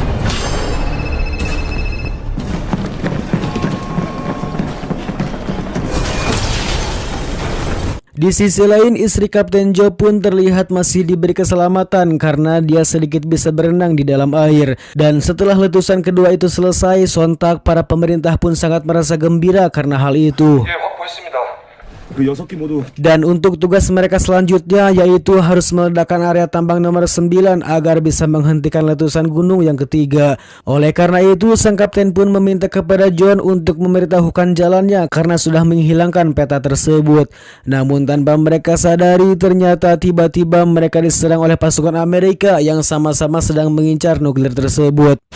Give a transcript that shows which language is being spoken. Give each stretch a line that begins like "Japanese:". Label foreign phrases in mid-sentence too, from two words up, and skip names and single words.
Indonesian: Di sisi lain, istri Kapten Joe pun terlihat masih diberi keselamatan karena dia sedikit bisa berenang di dalam air. Dan setelah letusan kedua itu selesai, sontak para pemerintah pun sangat merasa gembira karena hal itu.
Korean: 예 확보했습니다. 그 6기 모두
Indonesian: Dan untuk tugas mereka selanjutnya yaitu harus meledakkan area tambang nomor 9 agar bisa menghentikan letusan gunung yang ketiga. Oleh karena itu, sang kapten pun meminta kepada John untuk memberitahukan jalannya karena sudah menghilangkan peta tersebut. Namun tanpa mereka sadari, ternyata tiba-tiba mereka diserang oleh pasukan Amerika yang sama-sama sedang mengincar nuklir tersebut.